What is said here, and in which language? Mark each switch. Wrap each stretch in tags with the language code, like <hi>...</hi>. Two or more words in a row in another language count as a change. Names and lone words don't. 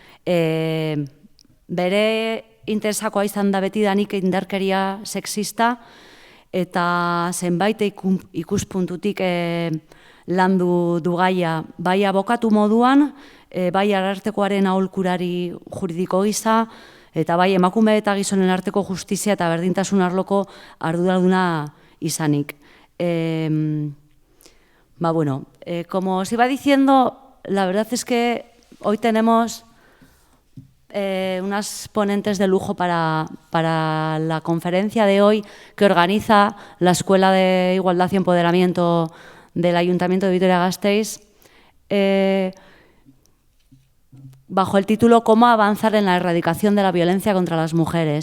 <eu>Bere interesakoa izan da betidanik indarkeria sexista, eta zenbait ikuspuntutik landu du gaia, bai abokatu moduan, bai arartekoaren aholkulari juridiko gisa, eta bai emakume eta gizonen arteko justizia eta berdintasun arloko arduraduna izanik.</eu> <es>Como os iba diciendo, la verdad es que hoy tenemos unas ponentes de lujo para la conferencia de hoy que organiza la Escuela de Igualdad y Empoderamiento del Ayuntamiento de Vitoria-Gasteiz, bajo el título «Cómo avanzar en la erradicación de la violencia contra las mujeres».</es>